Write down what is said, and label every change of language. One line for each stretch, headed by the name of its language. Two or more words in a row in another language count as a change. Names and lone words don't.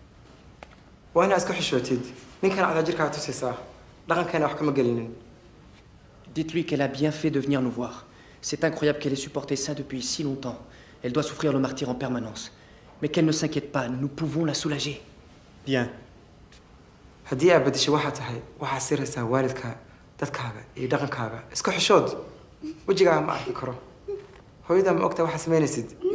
French: Dites-lui qu'elle a bien fait de venir nous voir. C'est incroyable qu'elle ait supporté ça depuis si longtemps. Elle doit souffrir le martyre en permanence. Mais qu'elle ne s'inquiète pas, nous pouvons la soulager. Bien.
Somali: haddii aad badashay waxaa tahay waxaa siraysaa waalidka dadkaaga iyo dhaqankaaga isku xishood wejigaaga ma arki karo hooyadaa ma ogtaa waxaa samaynaysid